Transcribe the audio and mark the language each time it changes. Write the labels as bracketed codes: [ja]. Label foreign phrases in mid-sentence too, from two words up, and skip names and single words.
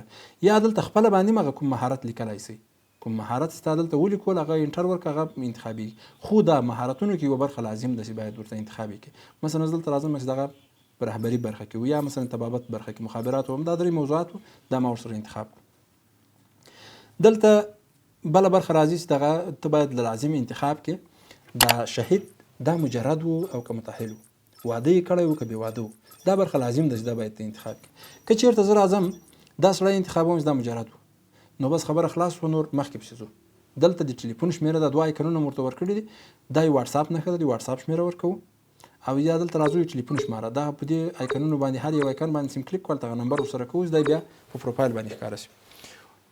[ps] یا دلته خپله باندې مغه کوم مهارت لیکلی سئ؟ کوم مهارت ستا دلته ولیکول هغه انټر ورک هغه انتخابي، خو دا مهارتونو کې یوه برخه لازم ده چې باید ورته انتخابي کړي. مثلا دلته راځم چې دغه په رهبري برخه کې و، یا مثلا طبابت برخه کې، مخابرات و، دا درې موضوعات دا ما ورسره انتخاب کړو. دلته بله برخه راځي چې دغه ته باید له لازم انتخاب کې دا شهید دا مجرد و او که متأهل و، واده یې کړی و که بې واده و، دا برخه لازم ده چې دا باید ته انتخاب کړي. که چېرته زه راځم دا سړی انتخابوم چې دا مجرد و، نو بس خبره خلاص و، نور مخکې پسې ځو. دلته د ټلیفون شمېره دا 2 آیکنونه مو ورته ورکړي دي، دا یې واتساپ نښه ده، د واتساپ شمېره ورکوو، او یا دلته راځو د ټلیفون شماره، دا په دې آیکنونو باندې هر یو آیکن باندې سیم کلیک کول، دغه نمبر ورسره کوو، دا بیا په پروفایل باندې ښکاره شي.